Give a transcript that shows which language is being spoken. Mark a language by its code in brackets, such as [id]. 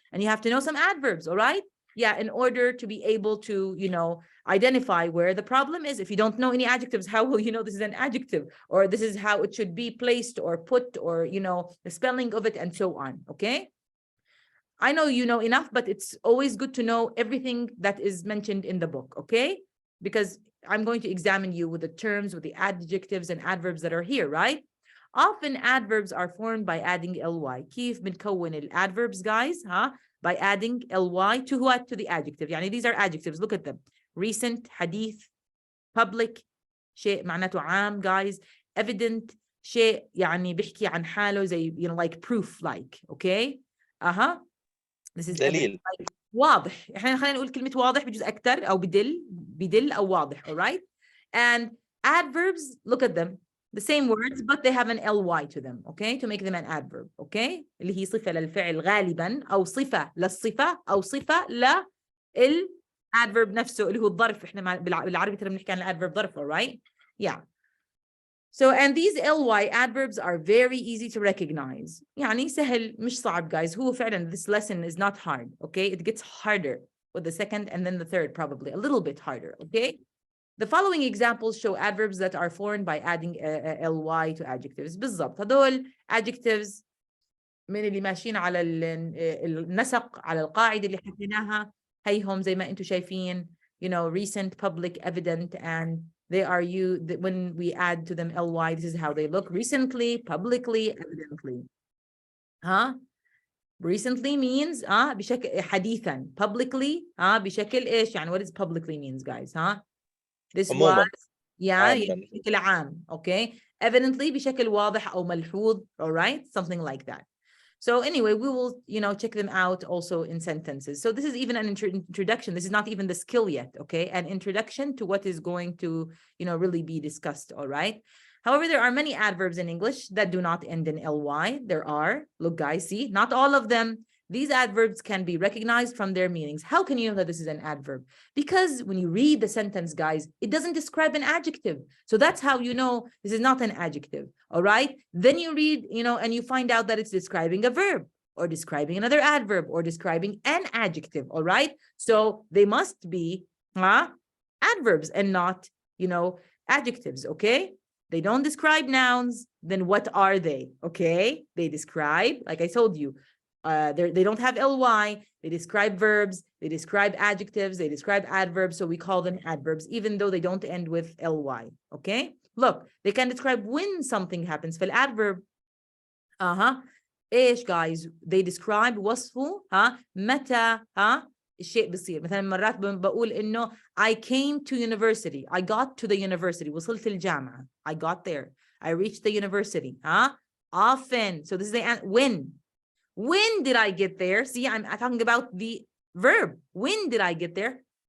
[en] And you have to know some adverbs, all right? Yeah, in order to be able to, identify where the problem is. If you don't know any adjectives, how will you know this is an adjective, or this is how it should be placed or put, or, the spelling of it and so on, okay? I know you know enough, but it's always good to know everything that is mentioned in the book, okay? Because I'm going to examine you with the terms, with the adjectives and adverbs that are here, right? Often adverbs are formed by adding ly. [ar] كيف بنكون الادverbs, guys? [en] By adding ly to what? To the adjective. [ar] يعني [en] these are adjectives. Look at them. [ar] Recent, حديث, public, شيء معناته عام, guys. Evident, شيء يعني بيحكي عن حاله زي, [en] like proof, like, okay? This is [ar] دليل. [en] like [ar] واضح. احنا خلينا نقول كلمة واضح بجوز أكتر أو بدل أو واضح, [en] all right? And adverbs, look at them. The same words, but they have an ly to them, okay? To make them an adverb, okay? [ar] اللي هي صفة للفعل غالبا أو صفة للصفة أو صفة للadverb نفسه اللي هو الظرف. احنا بالعربي ترى بنحكي عن الadverb ظرف, [en] all right? Yeah. So, and these ly adverbs are very easy to recognize. [ar] يعني سهل مش صعب, [en] guys. [ar] هو فعلا [en] this lesson is not hard, okay? It gets harder with the second and then the third, probably a little bit harder, okay? The following examples show adverbs that are formed by adding ly to adjectives. [ar] بالضبط هذول adjectives من اللي ماشيين على النسق, على القاعدة اللي حكيناها. هيهم زي ما انتم شايفين, [en] recent, public, evident, and they are when we add to them ly, this is how they look. Recently, publicly, evidently. Recently means [ar] بشكل حديثا. Publicly بشكل ايش يعني? [en] What does publicly means, guys? This was [ar] بشكل عام, [en] okay? [ar] Evidently بشكل واضح أو ملحوظ, [en] all right? Something like that. So anyway, we will, check them out also in sentences. So this is even an introduction. This is not even the skill yet, okay? An introduction to what is going to, really be discussed, all right? However, there are many adverbs in English that do not end in ly. There are, look guys, see, not all of them. These adverbs can be recognized from their meanings. How can you know that this is an adverb? Because when you read the sentence, guys, it doesn't describe an adjective. So that's how you know this is not an adjective, all right? Then you read, and you find out that it's describing a verb or describing another adverb or describing an adjective, all right? So they must be adverbs and not, adjectives, okay? They don't describe nouns, then what are they, okay? They describe, like I told you, they don't have ly, they describe verbs, they describe adjectives, they describe adverbs, so we call them adverbs, even though they don't end with ly, okay? Look, they can describe when something happens. [ar] في الadverb ايش [en] guys? They describe [ar] وصفه متى الشيء بيصير. مثلا مرات بقول انه [en] I came to university, I got to the university, [ar] وصلت الجامعة, [en] I got there, I reached the university. Often, so this is the when did I get there? See, I'm talking about the verb. When did I get there?